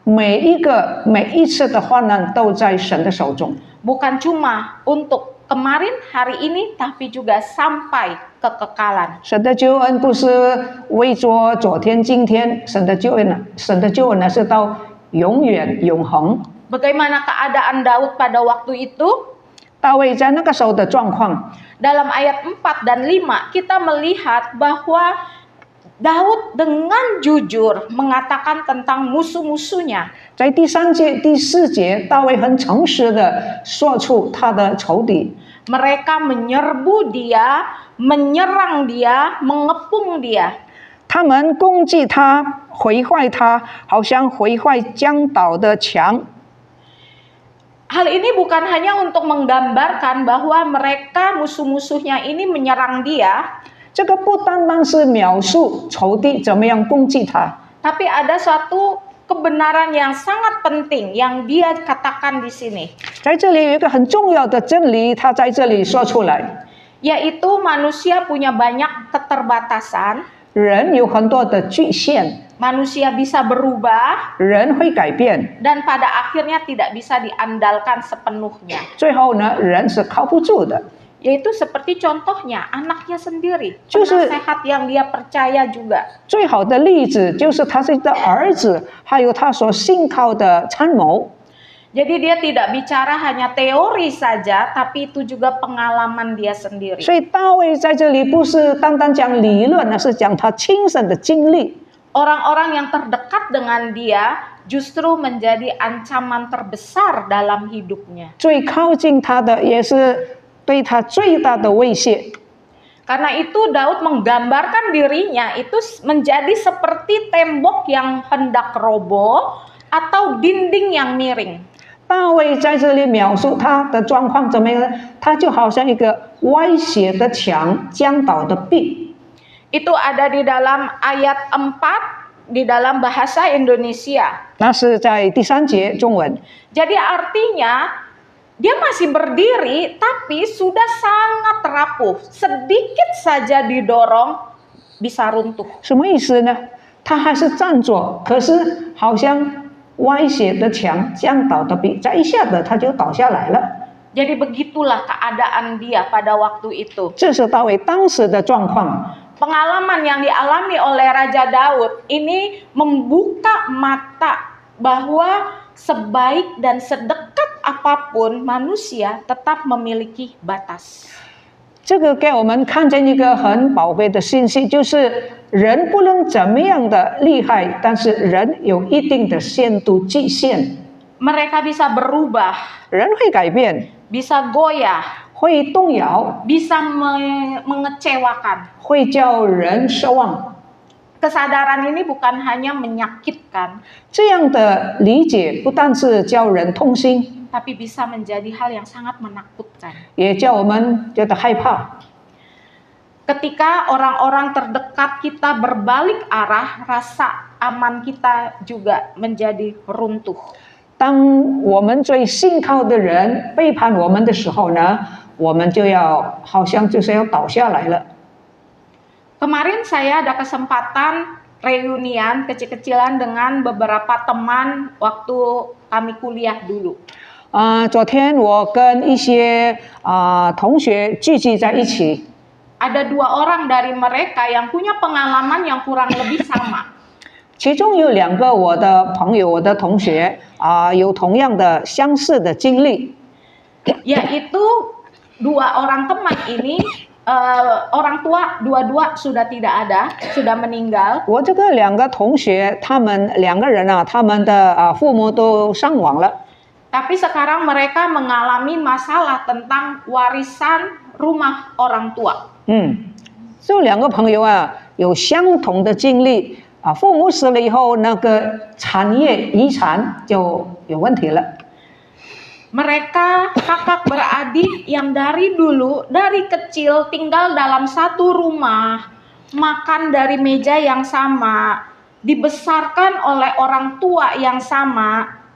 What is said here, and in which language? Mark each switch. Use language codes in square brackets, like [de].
[zh] 每一次的患难都在神的手中， [id] Bukan cuma untuk kemarin, hari ini, tapi juga sampai kekekalan. [zh] 神的救恩不是为着昨天、今天，神的救恩呢是到永远、永恒。 [id] Bagaimana keadaan Daud pada waktu itu? [zh] 大卫在那个时候的状况， [id] Dalam ayat 4 dan 5 kita melihat bahwa Daud dengan jujur mengatakan tentang musuh-musuhnya. [zh] 在第3节、第4节，大卫很诚实的说出他的仇敌， [id] Mereka menyerbu dia, menyerang dia, mengepung dia. [zh] 他们攻击他、毁坏他，好像毁坏江岛的墙。 [id] Hal ini bukan hanya untuk menggambarkan bahwa mereka musuh-musuhnya ini menyerang dia, [zh] 这个不单单是描述仇敌怎么样攻击他， [id] tapi ada suatu kebenaran yang sangat penting yang dia katakan di sini, [zh] 在这里有一个很重要的真理，他在这里说出来： [id] yaitu manusia punya banyak keterbatasan, [zh] 人有很多的局限， [id] manusia bisa berubah, [zh] 人会改变， [id] dan pada akhirnya tidak bisa diandalkan sepenuhnya. [zh] 最后呢，人是靠不住的。 [id] Yaitu seperti contohnya anaknya sendiri, [zh] 就是- [id] penasehat yang dia percaya juga. [zh] 最好的例子就是他自己的儿子，还有他所信靠的参谋。 [id] Jadi dia tidak bicara hanya teori saja, tapi itu juga pengalaman dia sendiri. [zh] 所以大卫在这里不是单单讲理论，而是讲他亲身的经历。 [id] Orang-orang yang terdekat dengan dia justru menjadi ancaman terbesar dalam hidupnya. [zh] 最靠近他的也是对他最大的威胁。 [id] Karena itu Daud menggambarkan dirinya itu menjadi seperti tembok yang hendak roboh atau dinding yang miring. [zh] 大卫在这里描述他的状况怎么样呢？他就好像一个歪斜的墙，江倒的壁。 [id] Itu ada di dalam ayat 4 di dalam bahasa Indonesia. [zh] 那是在第3节中文。 [id] Jadi artinya dia masih berdiri tapi sudah sangat rapuh. Sedikit saja didorong bisa runtuh. [zh] 什么意思呢？他还是站着，可是好像歪斜的墙，江倒的壁，在一下子他就倒下来了。 [id] Jadi begitulah keadaan dia pada waktu itu. [zh] 这是大卫当时的状况。 [id] Pengalaman yang dialami oleh Raja Daud ini membuka mata bahwa sebaik dan sedekat apapun manusia tetap memiliki batas. [zh] 这这个给我们看见一个很宝贵的信息，就是人不论怎么样的厉害，但是人有一定的限度极限。 [id] Mereka bisa berubah, [zh] 人会改变， [id] bisa goyah, [zh] 会动摇， [id] bisa mengecewakan. [zh] 会叫人失望。 [id] Kesadaran ini bukan hanya menyakitkan, [zh] 这样的理解不但是叫人痛心， [id] tapi bisa menjadi hal yang sangat menakutkan. [zh] 也叫我们觉得害怕。 [id] Ketika orang-orang terdekat kita berbalik arah, rasa aman kita juga menjadi runtuh. [zh] 当我们最信靠的人背叛我们的时候呢，我们就要好像就是要倒下来了。 [id] Kemarin saya ada kesempatan reunian kecil-kecilan dengan beberapa teman waktu kami kuliah dulu. [zh] 昨天我跟一些同学聚集在一起， [id] Ada 2 orang dari mereka yang punya pengalaman yang kurang lebih sama. [zh] 其中有2个我的朋友、我的同学有同样的相似的经历， [id] Yaitu 2 orang teman ini orang tua dua-dua sudah tidak ada, sudah meninggal. [zh] 我这个2个同学，他们2个人他们的父母都伤亡了。 [id] Tapi sekarang mereka mengalami masalah tentang warisan rumah orang tua. [zh] 这2个朋友有相同的经历父母死了以后，那个产业遗产就有问题了。 [id] Mereka kakak beradik yang dari dulu, dari kecil tinggal dalam satu rumah, makan dari meja yang sama, dibesarkan oleh orang tua yang sama.